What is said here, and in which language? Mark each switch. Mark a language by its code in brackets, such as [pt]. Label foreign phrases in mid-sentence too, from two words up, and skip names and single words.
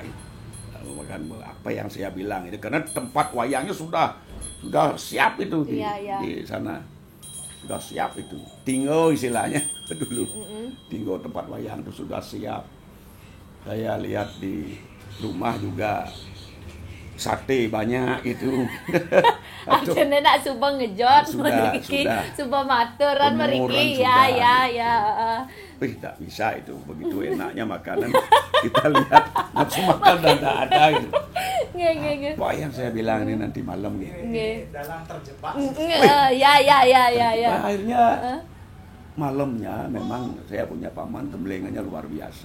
[id] Makan apa yang saya bilang itu karena tempat wayangnya sudah siap itu di sana. Sudah siap itu. Tinggal istilahnya dulu. Tinggal tempat wayang itu sudah siap. Saya lihat di rumah juga sate banyak itu. [ban] Akhirnya nak subang ngejot meriki, subang maturan meriki. [id] Ya. Tak bisa itu, begitu enaknya makanan. Kita lihat nafsu makan dan tak ada gitu. Nggih. Apa yang saya bilang ini nanti malam gitu. Dalam terjebak. Ya. Akhirnya malamnya memang saya punya paman temblengannya luar biasa.